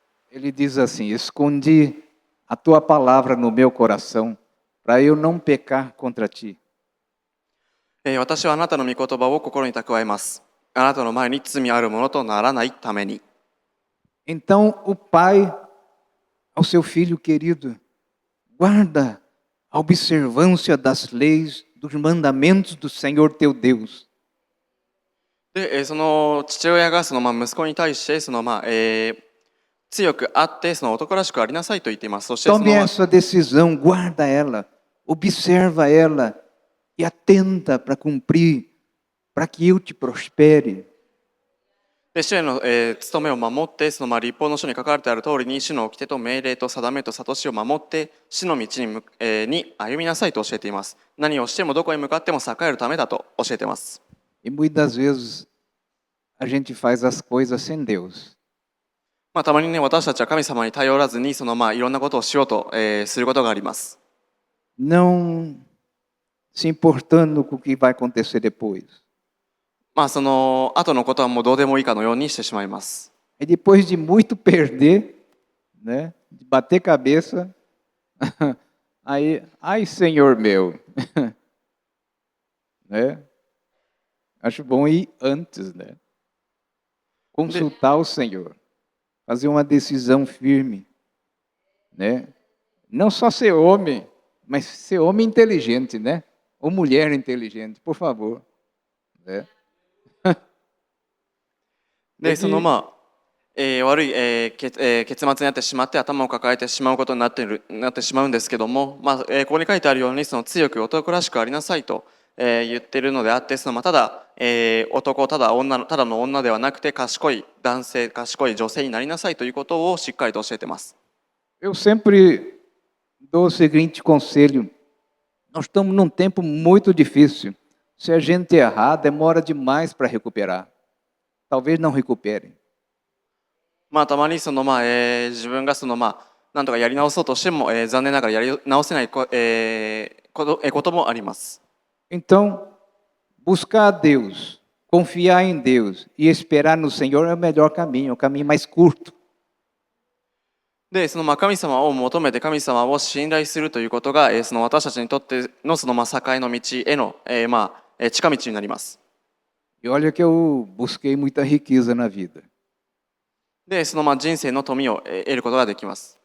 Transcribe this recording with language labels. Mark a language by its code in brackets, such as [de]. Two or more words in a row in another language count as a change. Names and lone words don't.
[pt] Ele diz assim: escondi a tua palavra no meu coração, para eu não pecar contra ti. [ja] 私はあなたの御言葉を心に蓄えます。あなたの前に罪あるものとならないために。 [pt] Então o pai, ao seu filho querido, guarda a observância das leis, dos mandamentos do Senhor teu Deus. [ja] で、その父親が息子に対して強くあってその男らしくありなさいと言っています。そしてそ [pt] Tome [ja] の、 [pt] essa decisão, guarda ela, observa ela e atenta para cumprir, para que eu te prospere. [ja] で主への、務めを守って立法の書に書かれてある通りに主の掟と命令と定めと諭しを守って主の道に歩みなさいと教えています。何をしてもどこへ向かっても栄えるためだと教えています。 [pt] E muitas vezes a gente faz as coisas sem Deus. [ja] たまにね、私たちは神様に頼らずにいろんなことをしようと、することがあります。 [pt] Não se importando com o que vai acontecer depois. [ja] その後のことはもうどうでもいいかのようにしてしまいます。 [pt] E depois de muito perder, né, de bater cabeça, aí, ai Senhor meu, né? Acho bom ir antes, né? Consultar o Senhor, fazer uma decisão firme, né? Não só ser homem, mas ser homem inteligente, né? Ou mulher inteligente, por favor, né? [ja] で、悪い、結末になってしまって頭を抱えてしまうことになってしまうんですけども、ここに書いてあるように強く男らしくありなさいと、言っているのであってただ、男ただの女ではなくて賢い男性賢い女性になりなさいということをしっかりと教えています。 [pt] Eu sempre dou o seguinte conselho: nós estamos num tempo muito difícil. Se a gente errar, demora demais para recuperar. Talvez não recupere. [ja] たまに自分がなんとかやり直そうとしても、残念ながらやり直せないこともあります。 [pt] Então, buscar a Deus, confiar em Deus e esperar no Senhor é o melhor caminho, o caminho mais curto. [ja] で、神様を求めて神様を信頼するということが、私たちにとっての境の道への、近道になります。 [pt] E olha que eu busquei muita riqueza na vida. [ja] で、人生の富を得ることができます。